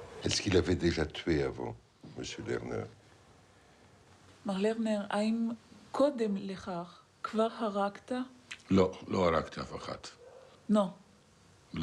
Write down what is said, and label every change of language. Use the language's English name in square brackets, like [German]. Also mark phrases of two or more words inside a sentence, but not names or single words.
[French] Est-ce qu'il avait déjà tué avant, Monsieur Lerner? [Hebrew] מר לרנר, האם קודם לכך כבר הרגת? לא, לא הרגתי אף אחת. [French] Non, [Hebrew] לא.